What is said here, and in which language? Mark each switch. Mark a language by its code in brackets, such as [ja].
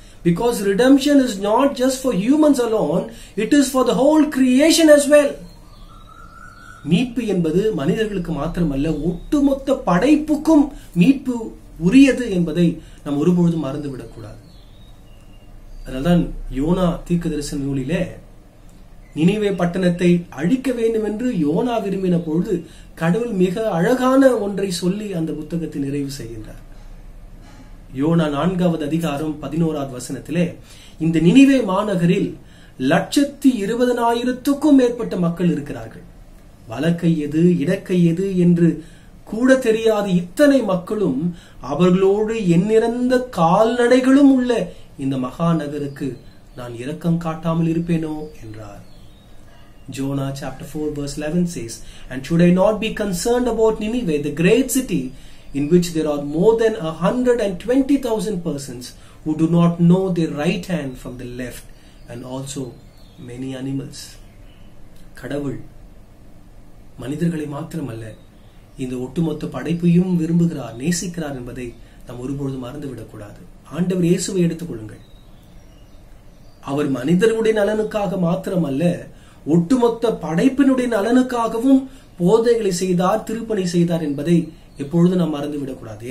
[en] Because redemption is not just for humans alone, it is for the whole creation as well. [ta] மீட்பு என்பது மனிதர்களுக்கு மாத்திரமல்ல, ஒட்டுமொத்த படைப்புக்கும் மீட்பு உரியது என்பதை நாம் ஒருபொழுதும் மறந்துவிடக்கூடாது. அதனால்தான் யோனா தீர்க்கதரிசன நூலிலே நினிவே பட்டணத்தை அழிக்க வேண்டும் என்று யோனா விரும்பின பொழுது கடவுள் மிக அழகான ஒன்றை சொல்லி அந்த புத்தகத்தை நிறைவு செய்கின்றார். யோனா 4வது அதிகாரம் 11வது வசனத்திலே, இந்த நினிவே மாநகரில் 120,000க்கும் மேற்பட்ட மக்கள் இருக்கிறார்கள். வலக்கை எது இடக்கை எது என்று கூட தெரியாத இத்தனை மக்களும் அவர்களோடு எண்ணிறந்த கால்நடைகளும் உள்ள இந்த மகாநகருக்கு நான் இரக்கம் காட்டாமல் இருப்பேனோ என்றார். [en] Jonah chapter 4 verse 11 says, "And should I not be concerned about Nineveh, the great city in which there are more than 120,000 persons who do not know their right hand from the left, and also many animals." [ta] கடவுள் மனிதர்களை மாத்திரமல்ல, இந்த ஒட்டுமொத்த படைப்பையும் விரும்புகிறார், நேசிக்கிறார் என்பதை நாம் ஒருபொழுதும் மறந்துவிடக்கூடாது. ஆண்டவர் இயேசுவை எடுத்துக் கொள்ளுங்கள். அவர் மனிதர்களுடைய நலனுக்காக மாத்திரமல்ல, ஒட்டுமொத்த படைப்பினுடைய நலனுக்காகவும் போதனைகளை செய்தார், திருப்பணி செய்தார் என்பதை எப்பொழுதும் நாம் மறந்துவிடக்கூடாது.